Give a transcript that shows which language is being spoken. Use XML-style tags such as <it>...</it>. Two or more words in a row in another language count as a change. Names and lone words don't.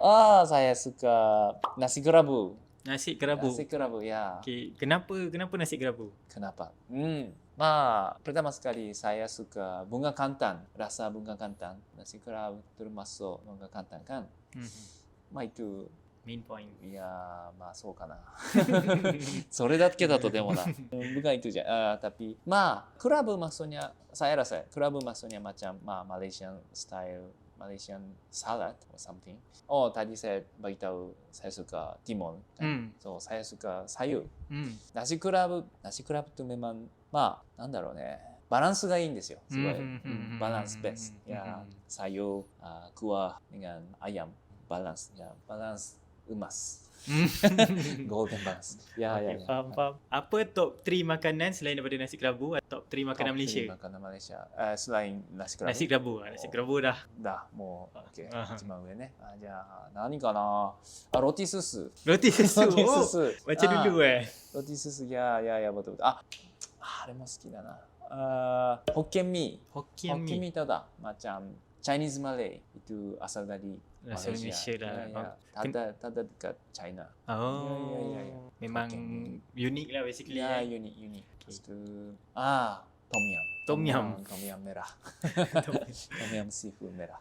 <ms>Saya suka nasi kerabu. Nasi kerabu. Nasi kerabu, ya. Okay, kenapa nasi kerabu? Kenapa? Pertama sekali saya suka bunga kantan. Rasa bunga kantan. Nasi kerabu termasuk bunga kantan kan? Itu main point. Ya,</ms> <ja>そうかな。それだけだとでもな。</ja> <ms>Bukan itu je. Tapi, kerabu maksudnya, saya rasa kerabu maksudnya macam</ms> <en>Malaysian style, Malaysian salad or something.</en> <ms>Tadi saya beritahu saya suka timun. Kan? So, saya suka sayur. Nasi kerabu tu memang,</ms> <ja>なんだろうね。バランスがいいんですよ。すごい。</ja> <en>balance best.</en> <ms>Ya, sayur, kuah dengan ayam.</ms> <en>Balance. Ya, balance. Emas. Golden balance. Ya.</en> <ms>Faham. Apa top 3 makanan selain daripada nasi kerabu atau top 3 makanan Malaysia? Top 3 makanan Malaysia. Selain nasi kerabu. Nasi kerabu dah. Dah,</ms> <ja>もう OK。一番上ね。じゃあ何かな。ロティスス。</ja> <ms>Roti susu. Macam dulu ロティスス。Ya, betul.</ms> <ja>あれも好きだな。</ja> <ms>ホッケンミー。ホッケンミー tahu tak? Macam</ms> <en>Chinese Malay.</en> <ms>Itu asal dari Malaysia dah. Tada dekat China. Ya. Memang unik lah basically. Ya, unik. Lepas tu Tom yum merah. Tom yum seafood merah.</ms>